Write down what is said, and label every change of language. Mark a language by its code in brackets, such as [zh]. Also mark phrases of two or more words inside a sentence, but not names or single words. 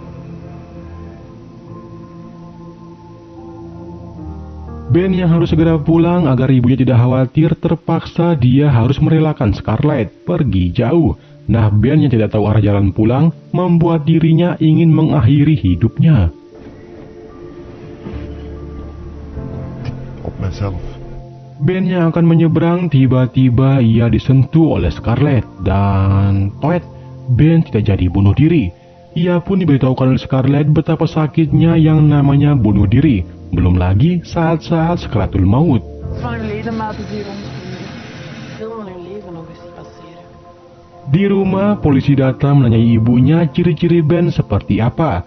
[id] Ben yang harus segera pulang agar ibunya tidak khawatir, terpaksa dia harus merelakan Scarlett pergi jauh. Nah, Ben yang tidak tahu arah jalan pulang membuat dirinya ingin mengakhiri hidupnya. [nl] Op mijzelf. [id] Ben yang akan menyeberang, tiba-tiba ia disentuh oleh Scarlett dan toet, Ben tidak jadi bunuh diri. Ia pun diberitahukan oleh Scarlett betapa sakitnya yang namanya bunuh diri. Belum lagi saat-saat sekaratul maut. Di rumah, polisi datang menanyai ibunya ciri-ciri Ben seperti apa.